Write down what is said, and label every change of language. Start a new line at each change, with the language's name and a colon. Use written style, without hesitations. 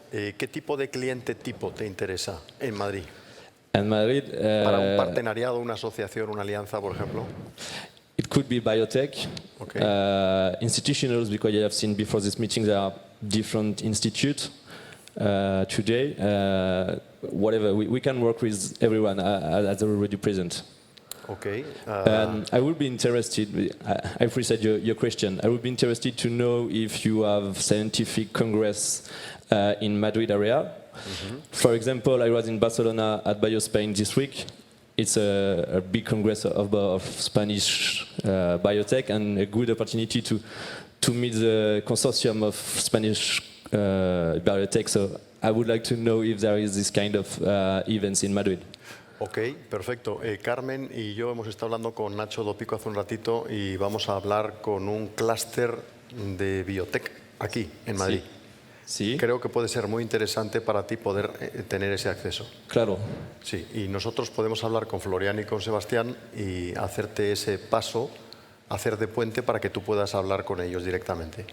Spanish: ¿Qué tipo de cliente tipo te interesa en Madrid? En Madrid, para un partenariado, una asociación, una alianza, por ejemplo.
English: It could be biotech, okay. Institutionals, because you have seen before this meeting there are different institutes today. Whatever, we can work with everyone as already present. Okay. I would be interested, I appreciate your question, I would be interested to know if you have scientific congress in Madrid area. Mm-hmm. For example, I was in Barcelona at BioSpain this week. It's a big congress of Spanish biotech, and a good opportunity to meet the consortium of Spanish biotech. So I would like to know if there is this kind of events in Madrid.
Spanish: Ok, perfecto. Carmen y yo hemos estado hablando con Nacho Dopico hace un ratito y vamos a hablar con un clúster de biotech aquí, en Madrid. Sí. Creo que puede ser muy interesante para ti poder tener ese acceso. Claro. Sí, y nosotros podemos hablar con Florian y con Sebastián y hacerte ese paso, hacer de puente para que tú puedas hablar con ellos directamente.